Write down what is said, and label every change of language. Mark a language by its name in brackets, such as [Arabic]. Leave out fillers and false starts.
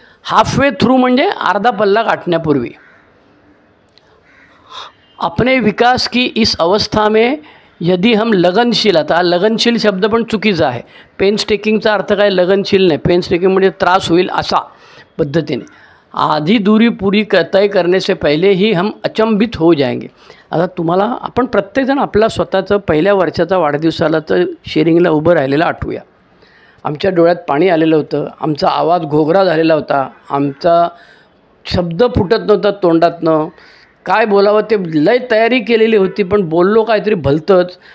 [Marathi] Half way through म्हणजे अर्धा पल्ला गाठण्यापूर्वी. [Hindi] अपने विकास की इस अवस्था में यदि हम लगनशील, [Marathi] आता लगनशील शब्द पण चुकीचा आहे. पेन स्टेकिंगचा अर्थ काय, लगनशील नाही. पेन स्टेकिंग म्हणजे त्रास होईल असा पद्धतीने. [Hindi] आधी दूरी पूरी तय करने से पहले ही हम अचंबित हो जाएंगे. [Marathi] आता तुम्हाला, आपण प्रत्येकजण आपला स्वतःचं पहिल्या वर्षाचा वाढदिवसाला तर शेअरिंगला उभं राहिलेलं आठवूया. आमच्या डोळ्यात पाणी आलेलं होतं, आमचा आवाज घोगरा झालेला होता, आमचा शब्द फुटत नव्हता तोंडातनं, काय बोलावं ते लय तयारी केलेली होती, पण बोललो काहीतरी भलतंच.